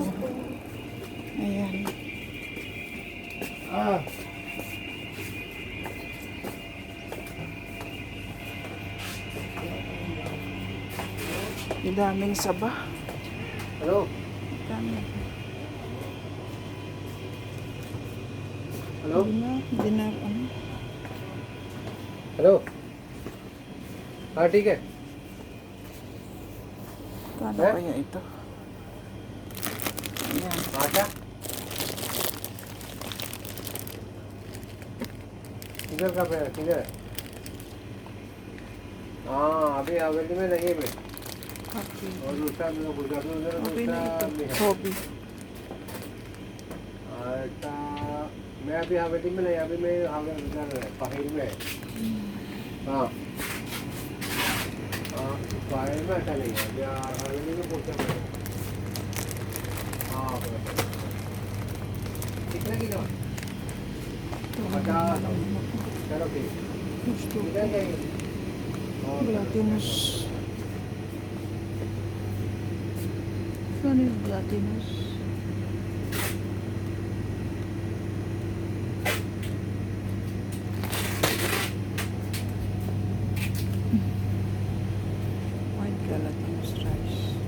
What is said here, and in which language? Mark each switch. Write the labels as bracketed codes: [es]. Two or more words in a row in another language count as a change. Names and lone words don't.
[tl] Ayan. Daming saba. [hi] हेलो [tl] Dami. [hi] हेलो [tl] Hindi na, ano. [hi] हेलो हाँ ठीक है [tl] Kano Eh? kaya ito? Ayan. [hi] आशा किधर का पे किधर हाँ अभी हवेली में नहीं है [tl] Okay. [hi] और दूसरा मेरे को गुजरात में उधर [tl] Okay na [hi] दूसरा [tl] ito. [hi] भी है [tl] Hobby. [hi] अच्छा मैं अभी हवेली में नहीं अभी मैं हवेली उधर पहाड़ में हाँ हाँ पहाड़ में अच्छा नहीं है अभी हवेली में पूछा मैंने हाँ कितने की दवा 50 चलो ठीक [tl] Gusto ko. [hi] किधर जाएंगे [tl] Gelatinous. Ano yung gelatinous? [en] White gelatinous rice.